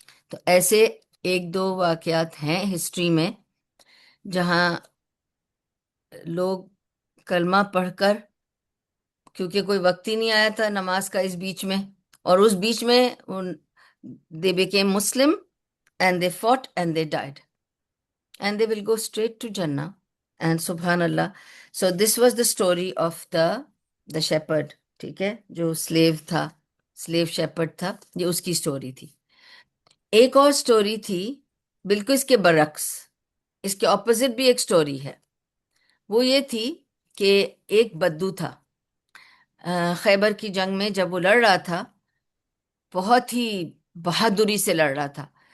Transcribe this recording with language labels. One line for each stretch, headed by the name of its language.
Urdu: تو ایسے ایک دو واقعات ہیں ہسٹری میں جہاں لوگ کلمہ پڑھ کر، کیونکہ کوئی وقت ہی نہیں آیا تھا نماز کا اس بیچ میں، اور اس بیچ میں
English: they became Muslim and they fought and they died and they will go straight to Jannah.
Urdu: And سبحان اللہ،
English: So this was the story of the shepherd.
Urdu: ٹھیک ہے، جو سلیو تھا، سلیو شیپرڈ تھا، یہ اس کی اسٹوری تھی. ایک اور اسٹوری تھی بالکل اس کے برعکس، اس کے اپوزٹ بھی ایک اسٹوری ہے. وہ یہ تھی کہ ایک بدو تھا، خیبر کی جنگ میں جب وہ لڑ رہا تھا، بہت ہی بہادری سے لڑ رہا تھا.